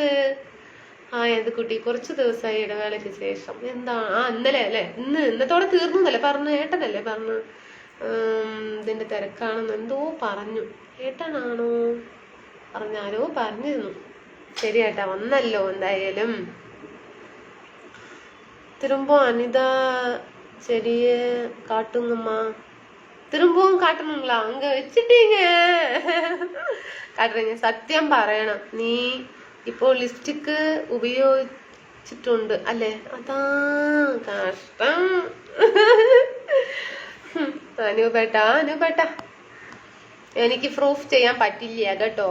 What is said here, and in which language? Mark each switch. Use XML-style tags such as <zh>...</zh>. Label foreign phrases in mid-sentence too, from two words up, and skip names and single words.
<ml>എന്ത് കുട്ടി, കുറച്ച് ദിവസമായി ഇടവേളയ്ക്ക് ശേഷം. എന്താ ഇന്നലെ അല്ലേ? ഇന്നത്തോടെ തീർന്നല്ലേ പറഞ്ഞു? ഏട്ടനല്ലേ പറഞ്ഞു ഇതിന്റെ തിരക്കാണെന്ന് എന്തോ പറഞ്ഞു. ഏട്ടനാണോ പറഞ്ഞാലോ? പറഞ്ഞിരുന്നു. ശരി ഏട്ടാ, വന്നല്ലോ എന്തായാലും.</ml> <ta>திரும்ப அனிதா செடிய காட்டுங்கம்மா. திரும்பவும் காட்டணுங்களா? அங்க வச்சுட்டீங்க. കാട്ടുறீங்க.</ta> <ml>സത്യം പറയണം, നീ ഇപ്പോൾ ലിപ്സ്റ്റിക് ഉപയോഗിച്ചിട്ടുണ്ട് അല്ലേ? അതാ കഷ്ടം. അനുപേട്ട എനിക്ക് പ്രൂഫ് ചെയ്യാൻ പറ്റില്ല കേട്ടോ.</ml>